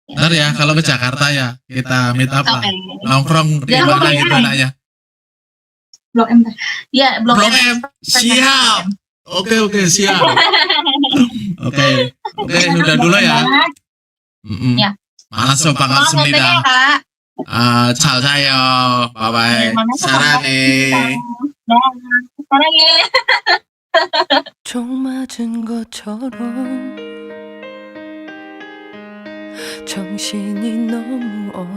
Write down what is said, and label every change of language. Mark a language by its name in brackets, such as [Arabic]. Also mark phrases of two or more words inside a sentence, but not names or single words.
[Indonesian] Ntar ya kalau ke Jakarta ya kita [English] meet up [Indonesian] lah. Oke. Nongkrong di Jangan mana lupa gitu ya. nanya. Blok M. Ya, Blok Blok M. M. Siap. Oke, siap. Oke, udah dulu ya. Ya. [Korean] 반갑습니다. 잘 자요. 바이바이. 사랑해. 사랑해. 총 맞은 것처럼 정신이 너무